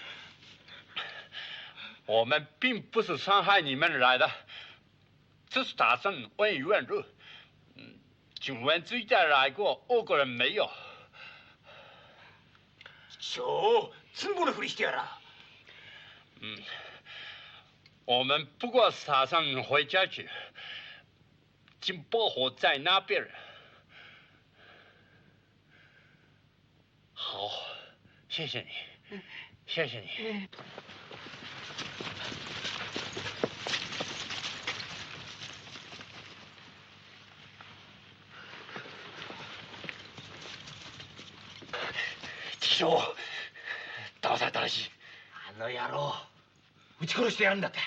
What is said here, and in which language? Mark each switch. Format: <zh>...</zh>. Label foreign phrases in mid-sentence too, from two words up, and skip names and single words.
<zh>我们并不是伤害你们来的，只是打算问一问路。请问这一带来过俄国人没有？</zh> <ja>そうつんぼのふりしてやら。</ja> <zh>我们不过是打算回家去，请保护在那边。好，谢谢你，谢谢你。</zh> <ja>敵将騙されたらしい。あの野郎撃ち殺してやるんだって。</ja>